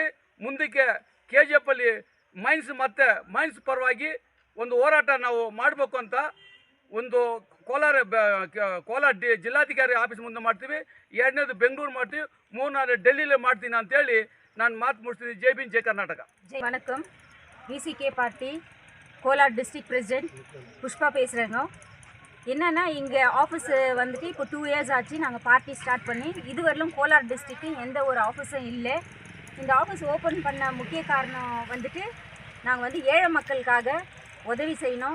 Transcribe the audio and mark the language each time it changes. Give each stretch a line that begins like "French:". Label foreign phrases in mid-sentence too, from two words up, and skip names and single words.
Kannada: ಮುಂದಕ್ಕೆ KGF ಅಲ್ಲಿ ಮೈನ್ಸ್ ಪರವಾಗಿ ಒಂದು ಹೋರಾಟ ನಾವು ಮಾಡಬೇಕು ಅಂತ ಒಂದು ಕೋಲಾರ ಜಿಲ್ಲಾಧಿಕಾರಿ ಆಫೀಸ್ ಮುಂದೆ ಮಾಡ್ತೀವಿ. ಎರಡನೇದು ಬೆಂಗಳೂರು ಮಾಡ್ತೀವಿ, ಮೂರನೇದು ಡೆಲ್ಲಿಲೇ ಮಾಡ್ತೀನಿ ಅಂತೇಳಿ ನಾನು ಮಾತು ಮುಗಿಸ್ತೀನಿ. ಜೈ ಭೀಮ್, ಜೈ ಕರ್ನಾಟಕ.
Tamil: வணக்கம். விசிகே பார்ட்டி கோலார்
English: district president
Tamil: புஷ்பா பேசுகிறேங்க. என்னென்னா இங்கே ஆஃபீஸ் வந்துட்டு இப்போ 2 இயர்ஸ் ஆச்சு நாங்கள்
English: party start
Tamil: பண்ணி. இதுவரையிலும் கோலார் டிஸ்ட்ரிக்ட்டு எந்த ஒரு ஆஃபீஸும் இல்லை. இந்த
English: office open
Tamil: பண்ண முக்கிய காரணம் வந்துட்டு நாங்கள் வந்து ஏழை மக்களுக்காக உதவி செய்யணும்.